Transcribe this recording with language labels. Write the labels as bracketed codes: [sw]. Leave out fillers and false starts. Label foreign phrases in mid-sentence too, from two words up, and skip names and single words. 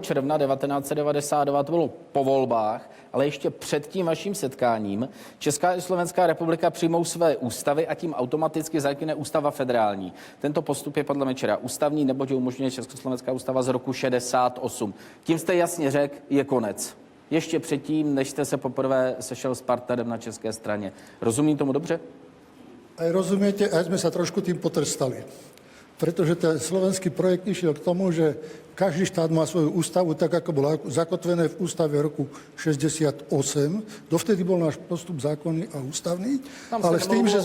[cs] června 1992, to bylo po volbách, ale ještě před tím vaším setkáním Česká i Slovenská republika přijmou své ústavy a tím automaticky zanikne ústava federální. Tento postup je podle Mečiara ústavní, neboť umožňuje Československá ústava z roku 68. Tím jste jasně řekl, je konec. Ještě předtím, než jste se poprvé sešel s partnerem na české straně. Rozumím tomu dobře? [sk] Aj rozumiete, aj sme sa trošku tým potrstali. pretože ten slovenský projekt išiel k tomu, že každý štát má svoju ústavu, tak ako bolo zakotvené v ústave roku 68. Dovtedy bol náš postup zákonný a ústavný. Tam ale s tým, že sme...